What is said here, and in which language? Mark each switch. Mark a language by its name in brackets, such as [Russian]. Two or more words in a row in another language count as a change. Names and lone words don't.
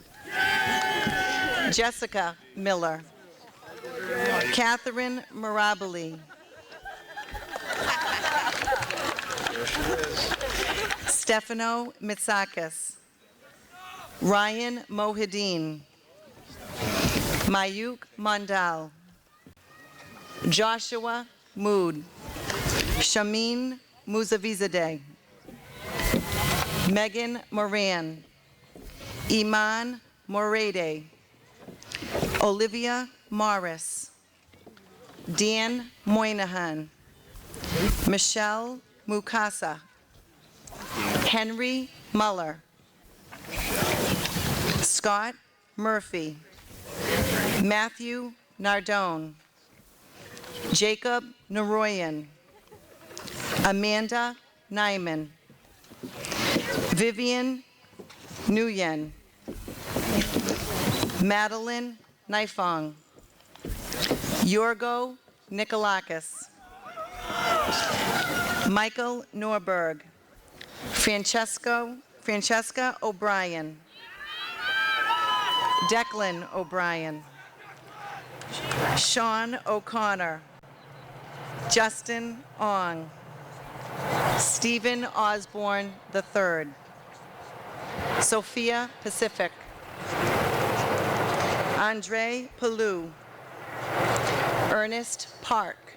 [English] Jessica Miller, Catherine Mirabili, Stefano Mitsakis, Ryan Mohideen, Mayuk Mondal, Joshua Mood, Shamin Muzavizadeh, Megan Moran, Iman Morede, Olivia Morris, Dan Moynihan, Michelle Mukasa, Henry Muller, Scott Murphy, Matthew Nardone, Jacob Naroyan, Amanda Nyman, Vivian Nguyen, Madeline Naifong, Yorgo Nikolakis, Michael Norberg, Francesca O'Brien, Declan O'Brien, Sean O'Connor, Justin Ong, Stephen Osborne III, Sophia Pacific, Andre Palou, Ernest Park,